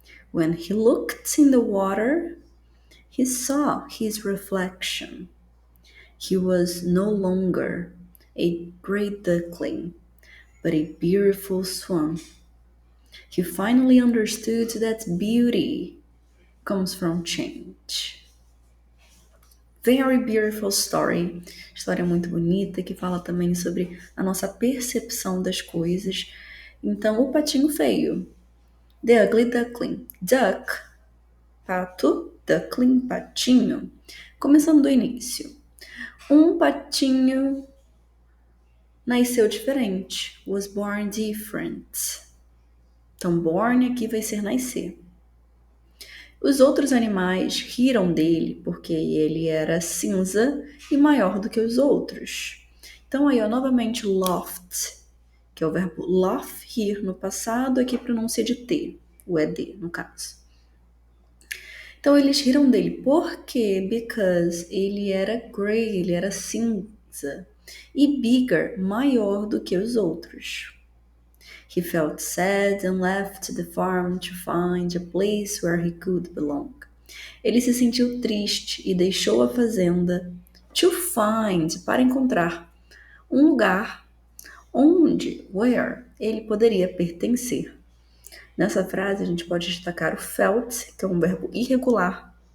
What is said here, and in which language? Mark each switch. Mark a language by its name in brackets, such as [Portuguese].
[English] When he looked in the water, he saw his reflection. He was no longer a great duckling, but a beautiful swan. He finally understood that beauty comes from change. Very beautiful story. [Portuguese] História muito bonita que fala também sobre a nossa percepção das coisas. Então, o patinho feio. The ugly duckling. Duck, pato, duckling, patinho. Começando do início. Um patinho nasceu diferente. Was born different. Então, born aqui vai ser nascer. Os outros animais riram dele porque ele era cinza e maior do que os outros. Então, aí, ó, novamente, laughed, que é o verbo laugh, rir no passado, aqui pronúncia de T, o ED, no caso. Então, eles riram dele. Por quê? Because ele era grey, ele era cinza. E bigger, maior do que os outros. [English] He felt sad and left the farm to find a place where he could belong. [Portuguese] Ele se sentiu triste e deixou a fazenda to find, para encontrar, um lugar onde, where, ele poderia pertencer. Nessa frase a gente pode destacar o felt, que é um verbo irregular,